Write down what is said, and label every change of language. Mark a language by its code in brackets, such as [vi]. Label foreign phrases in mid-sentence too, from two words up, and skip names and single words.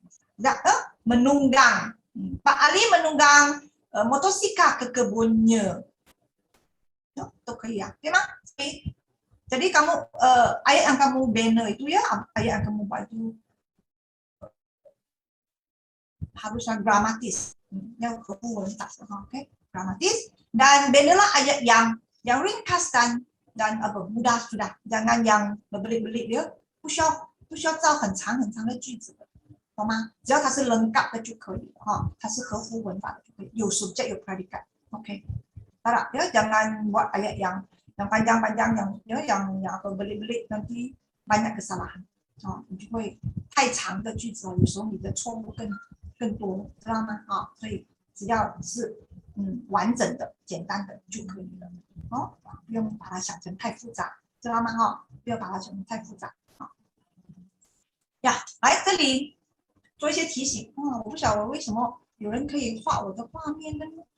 [ms] menunggang Pak Ali menunggang motosikal ke kebunnya itu ya, jadi kamu ayat yang kamu banner itu ya, ayat yang kamu buat itu harusnya gramatis, yang berkualitas, oke, gramatis. Dan bannerlah ayat yang ringkas dan mudah sudah, jangan yang berbelit-belit ya, [zh] 不需要造很长的句子的，懂吗？只要它是lengkap的就可以了它是合乎文法的就可以，有 subject 有 predikat， OK。 [ms] Harap ya jangan buat ayat yang panjang-panjang yang berbelit-belit nanti banyak kesalahan [zh] 你就会太长的句子有时候你的错误更多，知道吗？所以只要是完整的、简单的就可以了不用把它想成太复杂，知道吗？不要把它想成太复杂来这里做一些提醒我不晓得为什么有人可以画我的画面呢？